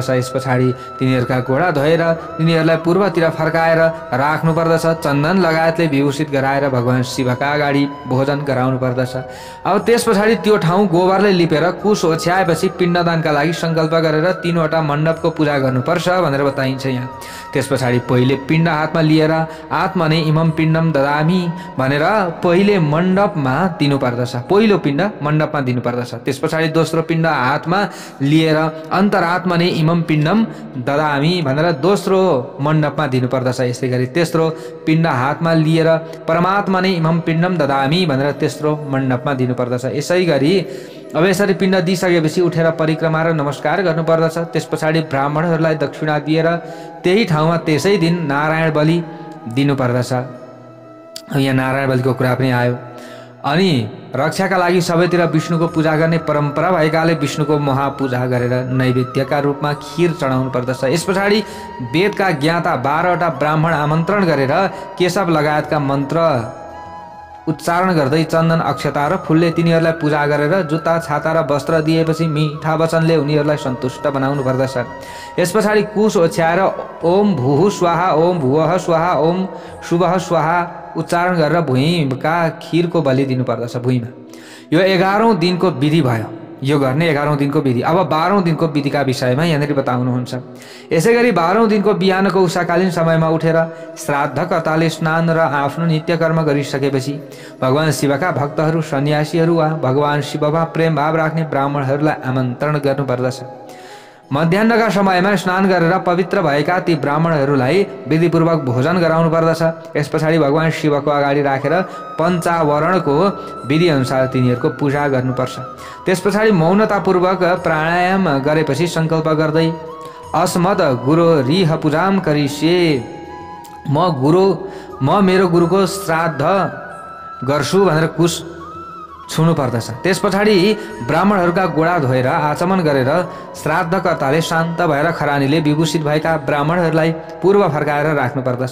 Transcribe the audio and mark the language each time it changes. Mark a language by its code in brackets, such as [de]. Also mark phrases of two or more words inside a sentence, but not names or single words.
[ne] यस पछाडि तिनीहरूका घोडा धोएर तिनीहरूलाई पूर्वतिर फर्काएर राख्नुपर्दछ। चन्दन लगायतले विभूषित गराएर भगवान शिवका अगाडि भोजन गराउनु पर्दछ। अब त्यस पछाडि त्यो ठाउँ गोबरले लिपेर कुश ओछ्याएपछि पिण्डदानका लागि सङ्कल्प गरेर 3वटा मण्डपको पूजा गर्नुपर्छ भनेर बताइन्छ यहाँ। त्यस पछाडि पहिले पिण्ड हातमा लिएर [sa] आत्मने इमं पिण्डम ददामि [ne] भनेर पहिले मण्डपमा दिनुपर्दछ। पहिलो पिण्ड मण्डपमा दिनुपर्दछ। त्यस पछाडि दोस्रो पिण्ड हातमा लिएर [sa] अन्तरात्मने इमं पिण्डम ददामि [ne] भनेर दोस्रो मण्डपमा दिनुपर्दछ। यसै गरी तेस्रो पिण्ड हातमा लिएर [sa] परमात्मने इमं पिण्डम ददामि [ne] भनेर तेस्रो मण्डपमा दिनुपर्दछ। यसै गरी अब यसरी पिण्ड दिइसकेपछि उठेर परिक्रमा र नमस्कार गर्नुपर्दछ। त्यस पछाडि ब्राह्मणहरूलाई दक्षिणा दिएर त्यही ठाउँमा त्यसै दिन नारायण बलि दिनुपर्दछ। यहाँ नारायण बलिको कुरा पनि आयो। अनि रक्षाका लागि सबैतिर विष्णुको पूजा गर्ने परम्परा भएकाले विष्णुको महापूजा गरेर नैवेद्यका रूपमा खीर चढाउनु पर्दछ। यस पछाडि वेदका ज्ञाता 12वटा ब्राह्मण आमन्त्रण गरेर केशव लगायतका मन्त्र उच्चारण गर्दै चन्दन अक्षता र फुलले तिनीहरूलाई पूजा गरेर जुत्ता छाता र वस्त्र दिएपछि मिठा वचनले उनीहरूलाई सन्तुष्ट बनाउनु पर्दछ। यस पछाडि कुश ओछ्याएर [sa] ओम भूः स्वाहा ओम भुवः स्वाहा ओम शुभः स्वाहा [ne] उच्चारण गरेर भुइँका खीरको बलि दिनुपर्दछ। भुइँमा यो 11औं दिनको विधि भयो। यो गर्ने 11औं दिनको विधि। अब 12औं दिनको विधिका विषयमा यहाँनिर बताउनुहुन्छ। यसै गरी 12औं दिनको बिहानको उषाकालीन समयमा उठेर श्राद्धकर्ताले स्नान र आफ्नो नित्य कर्म गरिसकेपछि भगवान शिवका भक्तहरू, सन्यासीहरू वा भगवान शिवमा प्रेम भाव राख्ने ब्राह्मणहरूलाई आमन्त्रण गर्नुपर्दछ। मध्याह्नका समयमा स्नान गरेर पवित्र भएका ती ब्राह्मणहरूलाई विधिपूर्वक भोजन गराउनु पर्दछ। यस पछाडि भगवान शिवको अगाडि राखेर पञ्चावरणको विधिअनुसार तिनीहरूको पूजा गर्नुपर्छ। त्यस पछाडि मौनतापूर्वक प्राणायाम गरेपछि सङ्कल्प गर्दै [sa] अस्मद गुरु रिह पूजाम करिष्ये, [ne] म मेरो गुरुको श्राद्ध गर्छु भनेर कुश छुनु पर्दछ। त्यस पछाडि ब्राह्मणहरूका गोडा धोएर आचमन गरेर श्राद्धकर्ताले शान्त भएर खरानीले विभूषित भएका ब्राह्मणहरूलाई पूर्व फर्काएर राख्नु पर्दछ।